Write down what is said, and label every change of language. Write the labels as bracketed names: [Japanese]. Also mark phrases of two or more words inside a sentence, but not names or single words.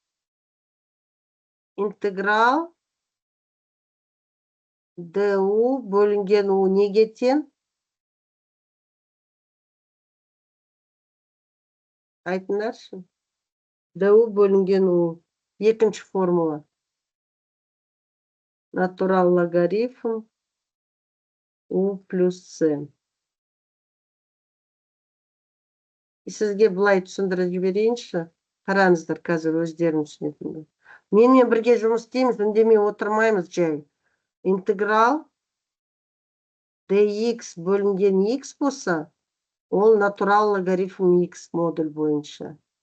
[Kazakh] Интеграл ду бөлінген у неге тең? Айтыңдаршы. ду бөлінген у. Екінші формула. Натурал логарифм у плюс С. Сізге былай түсіндіріп жіберейінші. Қараңыздар, қазір өздерін түсінетінді. Менімен бірге жұмыс істейміз, үндемей отырмаймыз жай. Интеграл dx бөлінген x болса, ол натурал логарифм x модуль бойынша.